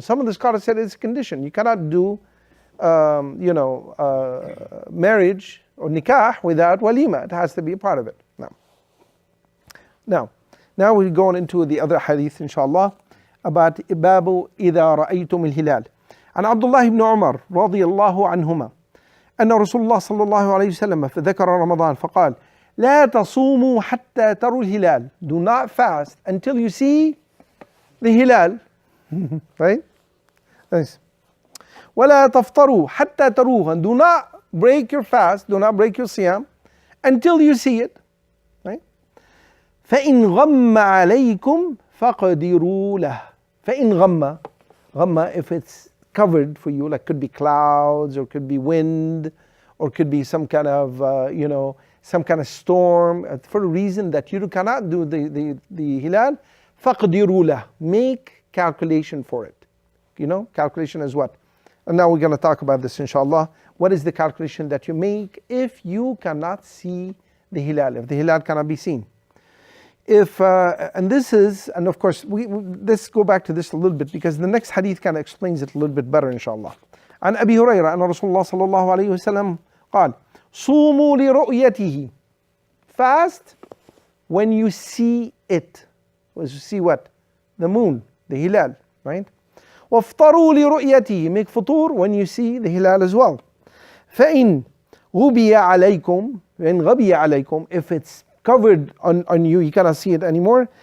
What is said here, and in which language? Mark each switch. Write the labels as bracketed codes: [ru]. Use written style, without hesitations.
[en] Some of the scholars said it's a condition. You cannot do, marriage or nikah without walima. It has to be a part of it. Now we're going into the other hadith, inshallah, about babu [ar] إذا رأيتم الهلال. عن عبد الله بن عمر رضي الله عنهما أن رسول الله صلى الله عليه وسلم فذكر رمضان فقال لا تصوموا حتى تروا الهلال. [en] Do not fast until you see the hilal. Right? Nice. [ar] ولا تفطروا حتى تروه. [en] And do not break your fast, do not break your siyam until you see it. Right? [ar] فإن غم عليكم فقدروا له. فإن غم, [en] if it's covered for you, like could be clouds or could be wind or could be some kind of some kind of storm, for a reason that you cannot do the hilal, [ar] فَقْدِرُوا لَهُ, [en] make calculation for it. Calculation is what? And now we're going to talk about this, inshallah. What is the calculation that you make if you cannot see the hilal, if the hilal cannot be seen? And of course, let's go back to this a little bit, because the next hadith kind of explains it a little bit better, inshallah. [ar] عن أبي هريرة أن رسول الله صلى الله عليه وسلم قال صوموا لرؤيته. [en] Fast when you see it. You see what? The moon, the hilal, right? [ar] وافطروا لرؤيته. [en] Make futur when you see the hilal as well. [ar] فإن غبي عليكم, [en] if it's covered on you, you cannot see it anymore.